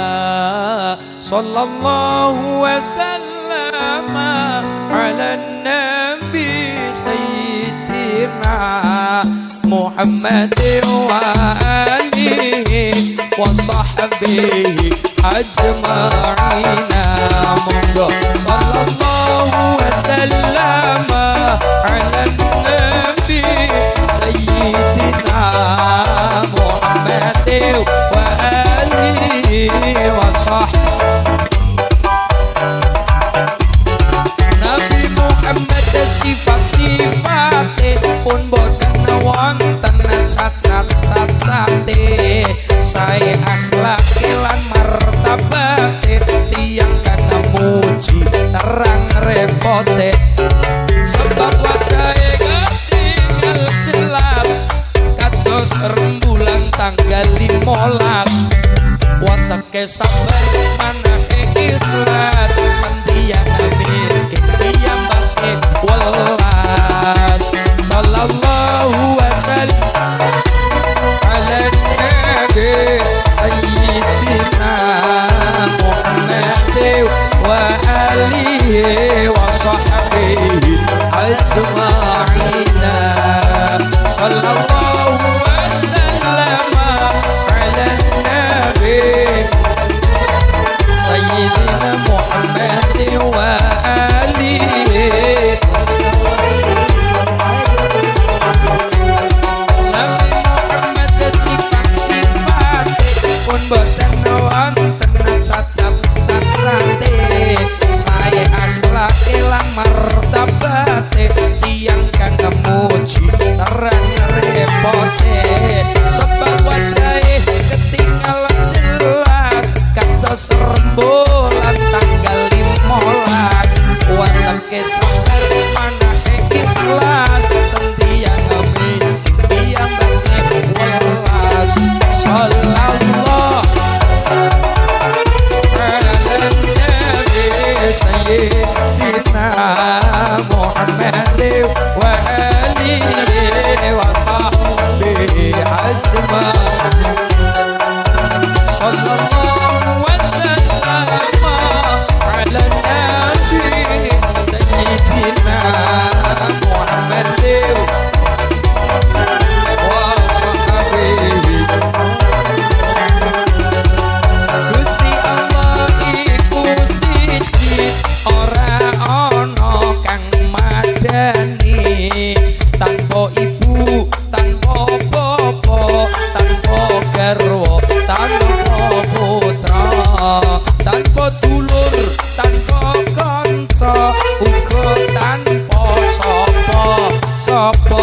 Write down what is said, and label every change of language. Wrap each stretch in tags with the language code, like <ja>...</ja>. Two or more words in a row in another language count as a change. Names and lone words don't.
<ar>صلى الله وسلم على نبي سيدنا محمد وآله وصحبه أجمعين. Monggo صلى الله وسلم على نبي سيدنا محمد وآله وصحبه.</ar> <jv>Nabi Muhammad sifat-sifate pun boten wonten cacat-cacate. Sae akhlake lan martabate tiyang kang muji terang repote. Sebab wajahe ketinggal jelas kados rembulan tanggal 15. Watake sabar manahe ikhlas tiyang miskin tiyang bake welas.</jv> <ar>صلى الله وسلم على نبي سيدنا محمد وآله وصحبه أجمعين. صلى الله وسلم على نبي سيدنا محمد وآله.</ar> <jv>Nabi Muhammad sifat-sifate pun boten wonten cacat-cacate. Sae akhlake lan martabate tiyang kang muji terang repote. Sebab wajahe ketinggalan jelas kados rembulan tanggal 15. Watake sabar manahe ikhlas tiyang miskin tiyang bake welas.</jv> <ar>صلى الله على نبي سيدنا محمد وآله وصحبه أجمعين. صلى الله وسلم على نبي سيدنا محمد وصحبه.</ar> <jv>Gusti Allah iku siji ora ana kang madani. Tanpa ibu tanpa bapa tanpa garwa tanpa putra tanpa dulur tanpa kanca uga tanpa sapa.</jv>